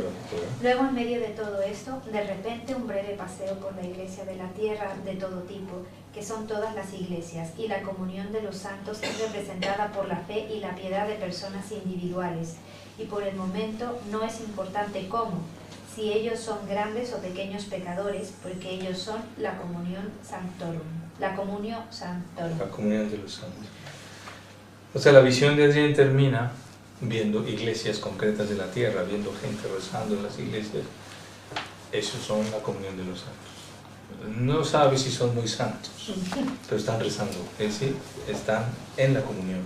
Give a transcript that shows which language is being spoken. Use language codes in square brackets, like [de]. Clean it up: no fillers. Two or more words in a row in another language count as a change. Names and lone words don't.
[es] Luego, en medio de todo esto, de repente un breve paseo por la iglesia de la tierra de todo tipo, que son todas las iglesias, y la comunión de los santos es representada por la fe y la piedad de personas individuales, y por el momento no es importante cómo, si ellos son grandes o pequeños pecadores, porque ellos son la [la] comunión sanctorum, [es] la [la] comunio sanctorum. [es] La comunión de los santos. O sea, la visión de Adrián termina viendo iglesias concretas de la tierra, viendo gente rezando en las iglesias. Esos son la comunión de los santos. No sabe si son muy santos, pero están rezando, es decir, están en la comunión.